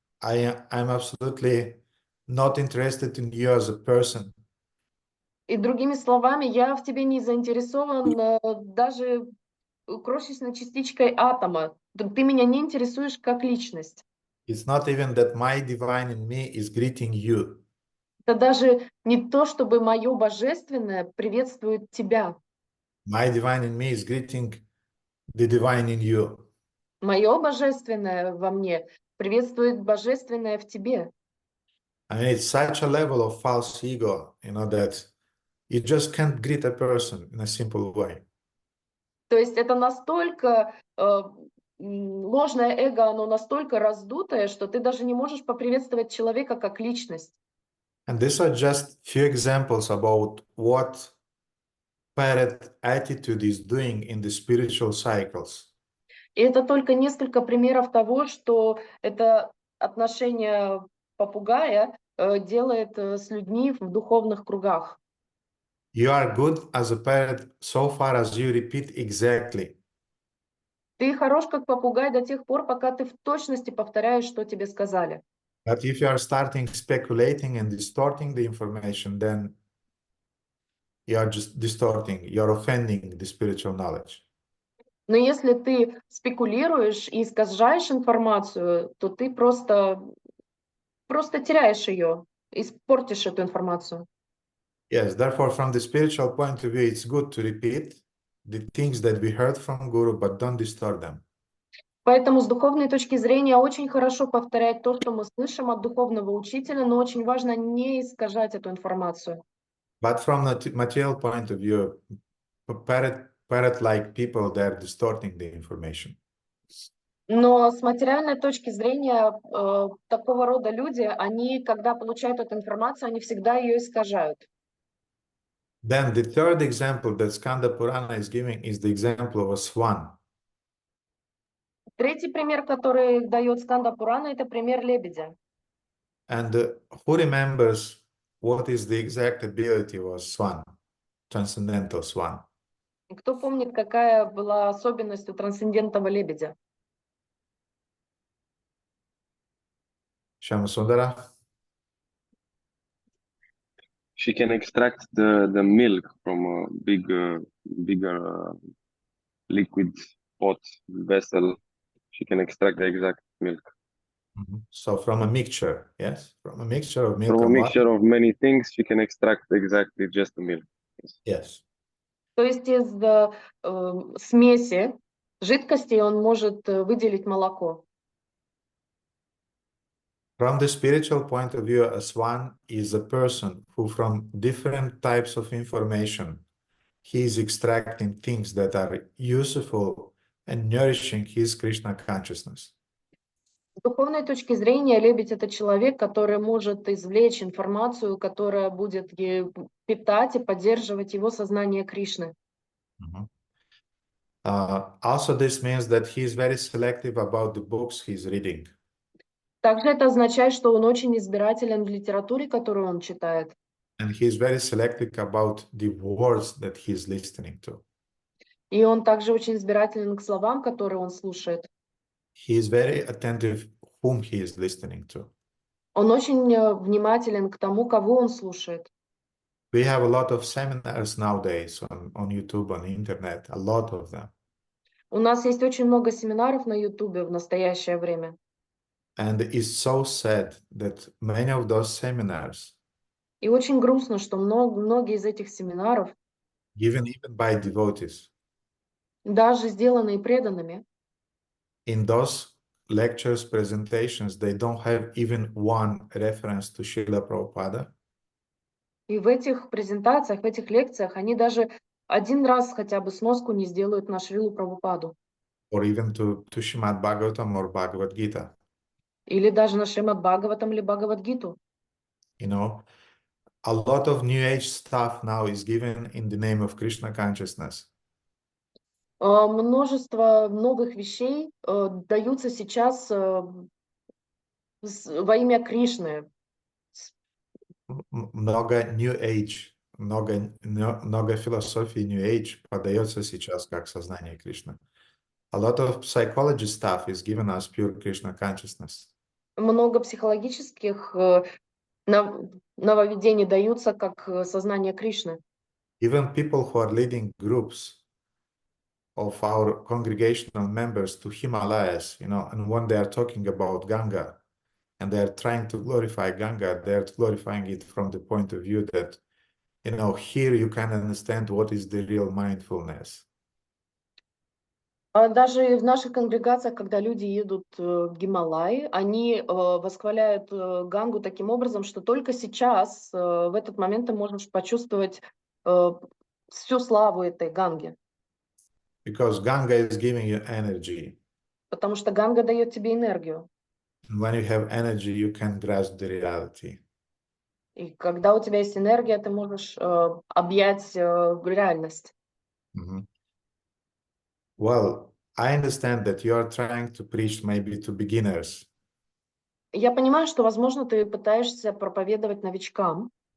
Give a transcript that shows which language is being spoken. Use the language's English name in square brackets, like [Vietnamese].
[English] I'm absolutely not interested in you as a person. [Russian] И другими словами, я в тебе не заинтересован даже крошечной частичкой атома. Ты меня не интересуешь как личность. [English] It's not even that my divine in me is greeting you. [Russian] Это даже не то, чтобы мое божественное приветствует тебя. [English] My divine in me is greeting the divine in you. [Russian] Мое божественное во мне приветствует божественное в тебе. [English] I mean, it's such a level of false ego, that you just can't greet a person in a simple way. [Russian] То есть это настолько ложное эго, оно настолько раздутое, что ты даже не можешь поприветствовать человека как личность. [English] And these are just few examples about what parrot attitude is doing in the spiritual cycles. [Russian] И это только несколько примеров того, что это отношение попугая делает с людьми в духовных кругах. [English] You are good as a parrot so far as you repeat exactly. [Russian] Ты хорош как попугай до тех пор, пока ты в точности повторяешь, что тебе сказали. [English] But if you are starting speculating and distorting the information, then you are just distorting, you're offending the spiritual knowledge. [Russian] Но если ты спекулируешь и искажаешь информацию, то ты просто теряешь ее, испортишь эту информацию. [English] Yes, therefore, from the spiritual point of view, it's good to repeat the things that we heard from Guru, but don't distort them. [Russian] Поэтому с духовной точки зрения очень хорошо повторять то, что мы слышим от духовного учителя, но очень важно не искажать эту информацию. [English] But from the material point of view, parrot-like people, they're distorting the information. [Russian] Но с материальной точки зрения такого рода люди, они, когда получают эту информацию, они всегда ее искажают. [English] Then the third example that Skanda Purana is giving is the example of a swan. [Russian] Третий пример, который дает Сканда Пурана, это пример лебедя. [English] And who remembers what is the exact ability of a swan, transcendental swan? [Russian] Кто помнит, какая была особенность у трансцендентного лебедя? [English] Shamasundara? She can extract the milk from a bigger liquid pot vessel. She can extract the exact milk. So from a mixture, yes? From a mixture of milk From a and mixture water? of many things, she can extract exactly just the milk. Yes. [Russian] То есть из смеси жидкости он может выделить молоко. [English] From the spiritual point of view, a swan is a person who, from different types of information, he is extracting things that are useful and nourishing his Krishna consciousness. [Russian] С духовной точки зрения лебедь — это человек, который может извлечь информацию, которая будет питать и поддерживать его сознание Кришны. [English] Also, this means that he is very selective about the books he's reading. [Russian] Также это означает, что он очень избирателен в литературе, которую он читает. [English] And he is very selective about the words that he's listening to. [Russian] И он также очень избирателен к словам, которые он слушает. [English] He is very attentive whom he is listening to. [Russian] Он очень внимателен к тому, кого он слушает. [English] We have a lot of seminars nowadays on YouTube, on the internet, a lot of them. [Russian] У нас есть очень много семинаров на Ютубе в настоящее время. [English] And it's so sad that many of those seminars [Russian] И очень грустно, что многие из этих семинаров, [English] given even by devotees, [Russian] даже сделанные преданными, [English] in those lectures, presentations, they don't have even one reference to Srila Prabhupada, [Russian] и в этих презентациях, в этих лекциях они даже один раз хотя бы сноску не сделают на Шрилу Прабхупаду [English] or even to Shrimad-Bhagavatam or Bhagavad Gita. [Russian] или даже на Шримад-Бхагаватам или Бхагавад-гиту. [English] You know, a lot of New Age stuff now is given in the name of Krishna consciousness. [Russian] Множество новых вещей даются сейчас во имя Кришны. Много New Age, много философии New Age подается сейчас как сознание Кришны. [English] A lot of psychology stuff is given as pure Krishna consciousness. [Russian] Много психологических нововведений даются как сознание Кришны. [English] Even people who are leading groups of our congregational members to Himalayas, you know, and when they are talking about Ganga and they are trying to glorify Ganga, they are glorifying it from the point of view that, you know, here you can understand what is the real mindfulness. [Russian] Даже в наших конгрегациях, когда люди едут в Гималаи, они восхваляют Гангу таким образом, что только сейчас, в этот момент, ты можешь почувствовать всю славу этой Ганги. [English] Because Ganga is giving you energy. [Russian] Потому что Ганга дает тебе энергию. [English] And when you have energy, you can grasp the reality. [Russian] И когда у тебя есть энергия, ты можешь объять реальность. Mm-hmm. [English] Well, I understand that you are trying to preach maybe to beginners. [Russian] Я понимаю, что, возможно, ты пытаешься проповедовать новичкам,